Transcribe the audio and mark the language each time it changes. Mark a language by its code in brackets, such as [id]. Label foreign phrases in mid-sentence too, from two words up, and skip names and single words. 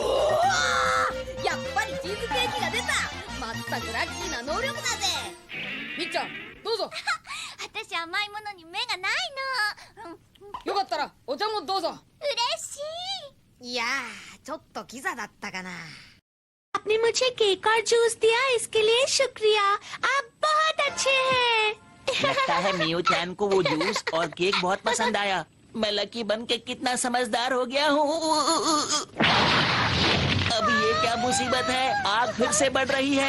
[ja] おー、やっぱりチーズケーキが出た。まったくラッキーな能力だぜ。みっちゃんどうぞ。私甘いものに目がないの。よかったらお茶もどうぞ。嬉しい。いやー、ちょっとキザだったかな。 [hi] आपने मुझे केक और जूस दिया, इसके लिए शुक्रिया। आप बहुत अच्छे हैं। लगता है मियो चैन को वो जूस और केक बहुत पसंद आया। मैं लकी बन के कितना समझदार हो गया हूँ। अब ये क्या मुसीबत है, आग फिर से बढ़ रही है।